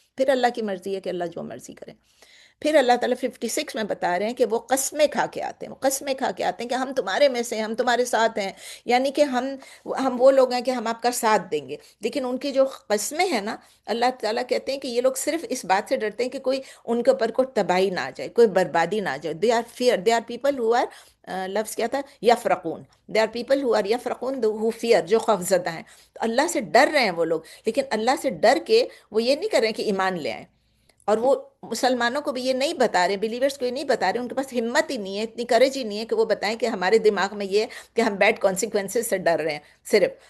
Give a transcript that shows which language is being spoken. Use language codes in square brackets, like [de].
[ur] پھر اللہ کی مرضی ہے کہ اللہ جو مرضی کرے. پھر اللہ تعالیٰ 56 میں بتا رہے ہیں کہ وہ قسمیں کھا کے آتے ہیں، وہ قسمیں کھا کے آتے ہیں کہ ہم تمہارے میں سے ہیں، ہم تمہارے ساتھ ہیں. یعنی کہ ہم وہ لوگ ہیں کہ ہم آپ کا ساتھ دیں گے. لیکن ان کی جو قسمیں ہیں نا، اللہ تعالیٰ کہتے ہیں کہ یہ لوگ صرف اس بات سے ڈرتے ہیں کہ کوئی ان کے اوپر کوئی تباہی نہ آ جائے، کوئی بربادی نہ آ جائے. [en] they are fear, they are people who are [ur] لفظ کیا تھا؟ [en] یفرقون. They are people who are یفرقون، who fear, [ur] جو خوفزدہ ہیں. تو اللہ سے ڈر رہے ہیں وہ لوگ، لیکن اللہ سے ڈر کے وہ یہ نہیں کر رہے ہیں کہ ایمان لے آئیں. اور وہ مسلمانوں کو بھی یہ نہیں بتا رہے، بلیورز کو یہ نہیں بتا رہے، ان کے پاس ہمت ہی نہیں ہے، اتنی کریج ہی نہیں ہے کہ وہ بتائیں کہ ہمارے دماغ میں یہ ہے کہ ہم بیڈ کانسیکوینسز سے ڈر رہے ہیں صرف.